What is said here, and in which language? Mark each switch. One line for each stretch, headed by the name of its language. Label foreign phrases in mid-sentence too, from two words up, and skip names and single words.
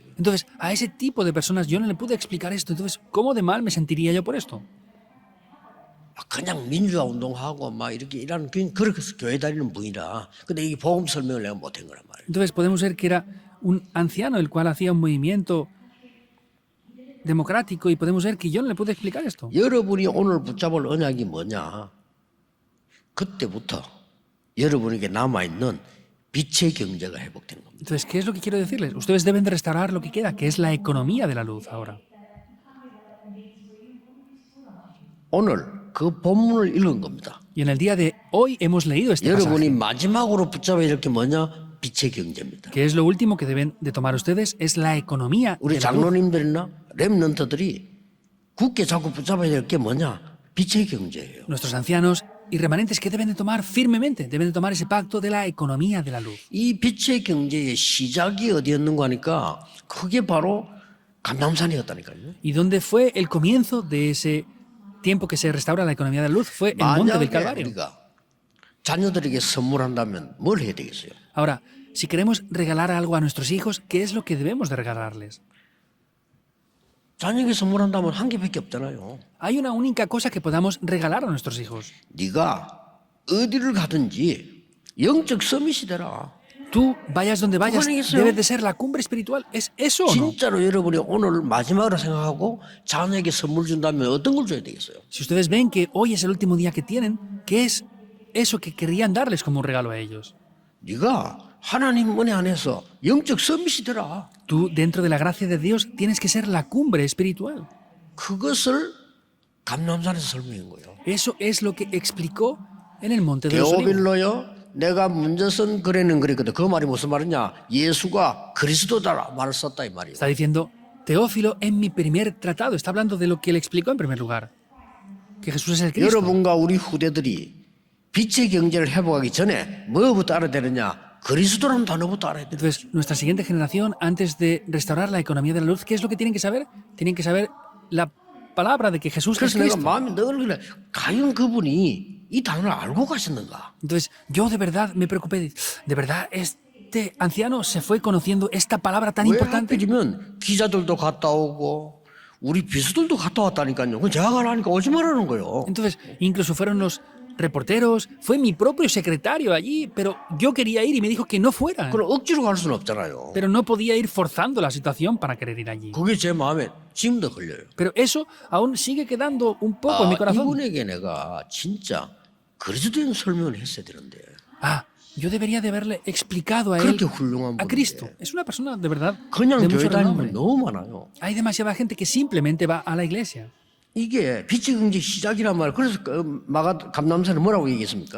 Spanish: Entonces, a ese tipo de personas yo no le pude explicar esto. Entonces, ¿cómo de mal me sentiría yo por esto?
Korean: 그냥 민주화 운동하고 막 이렇게 일하는 그렇게 교회 다니는 분이라. 근데 이 복음 설명을 내가 못 한 거란 말이에요.
Spanish: Entonces, podemos ver que era un anciano el cual hacía un movimiento democrático y podemos ver que yo no le pude explicar esto.
Korean: 여러분이 오늘 붙잡을 언약이 뭐냐? 그때부터 여러분에게 남아있는 빛의 경제가 회복되는 겁니다.
Spanish: Entonces, ¿qué es lo que quiero decirles? Ustedes deben de restaurar lo que queda, que es la economía de la luz ahora.
Korean: 오늘 그 본문을 읽은 겁니다.
Spanish: Y en el día de hoy hemos leído este
Korean: 여러분이
Spanish: pasaje.
Korean: 마지막으로 붙잡아야 될 게 뭐냐? 빛의 경제입니다.
Spanish: Que es lo último que deben de tomar ustedes, es la economía
Korean: 우리
Spanish: de la luz.
Korean: 장로님들이나 렘넌트들이 굳게 자꾸 붙잡아야 될 게 뭐냐? 빛의 경제예요.
Spanish: Nuestros ancianos y remanentes, ¿qué deben de tomar firmemente? Deben de tomar ese pacto de la economía de la luz.
Korean: 이 빛의 경제의 시작이 어디였는가 하니까 그게 바로 감람산이었다니까요.
Spanish: ¿Y dónde fue el comienzo de ese tiempo que se restaura la economía de la luz? Fue el monte del
Korean: 만약에
Spanish: Calvario.
Korean: 우리가 자녀들에게 선물한다면 뭘 해야 되겠어요?
Spanish: Ahora, si queremos regalar algo a nuestros hijos, ¿qué es lo que debemos de regalarles?
Korean: 자녀에게 선물한다면 한 개밖에 없잖아요.
Spanish: Hay una única cosa que podamos regalar a nuestros hijos.
Korean: 네가 어디를 가든지 영적 서밋이 되라.
Spanish: Tú, vayas donde vayas, ¿Cómo es eso? debes de ser la cumbre espiritual. ¿Es eso o no?
Korean: 진짜로 여러분이 오늘 마지막으로 생각하고 자녀에게 선물 준다면 어떤 걸 줘야 되겠어요?
Spanish: Si ustedes ven que hoy es el último día que tienen, ¿qué es eso que querrían darles como un regalo a ellos?
Korean: 네가 하나님 은혜 안에서 영적 서밋이 되라.
Spanish: Tú, dentro de la gracia de Dios, tienes que ser la cumbre espiritual.
Korean: 그것을 감람산에서 설명한 거예요.
Spanish: Eso es lo que explicó en el Monte de los Olivos.
Korean: 데오빌로요. 내가 먼저 쓴 글에는 그랬거든. 그 말이 무슨 말이냐? 예수가 그리스도다 말을 썼다 이 말이에요.
Spanish: Está diciendo, Teófilo, en mi primer tratado, está hablando de lo que él explicó en primer lugar, que Jesús es el Cristo.
Korean: 여러분과 우리 후대들이 빛의 경제를 회복하기 전에 뭐부터 알아야 되느냐? 그리스도라는 단어부터 알아야 돼.
Spanish: Entonces, nuestra siguiente generación, antes de restaurar la economía de la luz, ¿qué es lo que tienen que saber? Tienen que saber la palabra de que Jesús es
Korean: 그래서 내가
Spanish: Cristo.
Korean: 마음이 늘 그래. 과연 그분이 이 단어를 알고 가셨는가?
Spanish: Entonces, yo de verdad me preocupé. ¿De verdad este anciano se fue conociendo esta palabra tan
Korean: 왜
Spanish: importante?
Korean: 하필이면 기자들도 갔다 오고 우리 비수들도 갔다 왔다니까요. 그 제가 가라니까 오지 말라는 거예요.
Spanish: Entonces, incluso fueron los reporteros, fue mi propio secretario allí, pero yo quería ir y me dijo que no fuera.
Korean: 그럼 억지로 갈 수는 없잖아요.
Spanish: Pero no podía ir forzando la situación para querer ir allí.
Korean: 그게 제 마음에 지금도 걸려요.
Spanish: Pero eso aún sigue quedando un poco en mi corazón.
Korean: 이분에게 내가 진짜 그리스도인 설명을 했어야 되는데
Spanish: Ah, yo debería de haberle explicado a él,
Korean: 그렇게 훌륭한
Spanish: a Cristo.
Korean: 분인데
Spanish: Es una persona de verdad
Korean: 그냥
Spanish: de
Korean: 교회
Spanish: mucho
Korean: 다니는
Spanish: renombre.
Korean: 분 너무 많아요.
Spanish: Hay demasiada gente que simplemente va a la iglesia.
Korean: 이게 빛의 경제 시작이란 말. 그래서 그 감람산은 뭐라고 얘기했습니까?